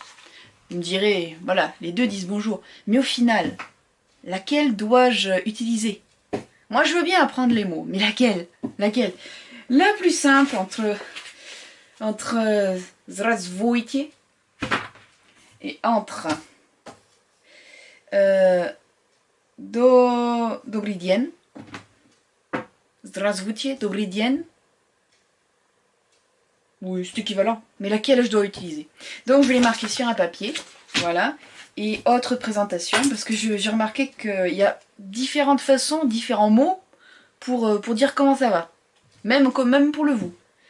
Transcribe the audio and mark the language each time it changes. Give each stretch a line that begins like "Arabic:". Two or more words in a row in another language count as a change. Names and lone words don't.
French: Vous me direz, voilà, les deux disent bonjour. Mais au final, laquelle dois-je utiliser? Moi, je veux bien apprendre les mots, mais laquelle? Laquelle? La plus simple entre zdravstvuyte et entre
Polish: dobry dzień,
French: zdravstvuyte,
Polish: dobry dzień.
French: Oui, c'est équivalent. Mais laquelle je dois utiliser? Donc je vais les marquer sur un papier. Voilà. Et autre présentation, parce que j'ai remarqué qu'il y a différentes façons, différents mots pour dire comment ça va. Même pour le vous.